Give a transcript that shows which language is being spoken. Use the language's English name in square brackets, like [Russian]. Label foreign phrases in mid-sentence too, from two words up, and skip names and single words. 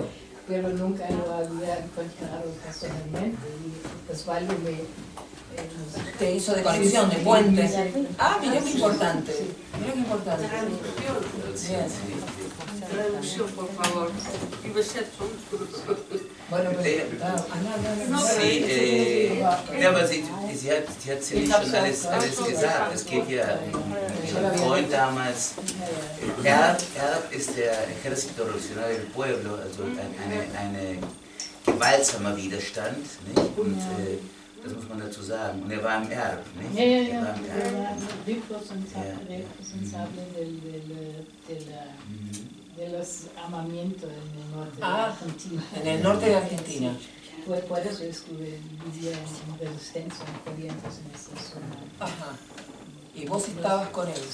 [Spanish] Pero nunca lo había encontrado personalmente. Y Osvaldo te hizo de conexión, de puente. Mira qué importante. Mira qué importante. Traducción, por favor. Bueno, [German] aber sie hat ziemlich schon alles gesagt. Es geht ja um den Freund damals. Erb ist der Ejército Revolucionario del Pueblo, also ein gewaltsamer Widerstand, nicht? Und das muss man dazu sagen. Und er war im Erb, nicht? Er war [Spanish] responsable de los armamentos en el norte de Argentina. En el norte de Argentina. Por eso vivía en Resistencia, en Corrientes, en esta zona. Ajá. ¿Y vos estabas con él?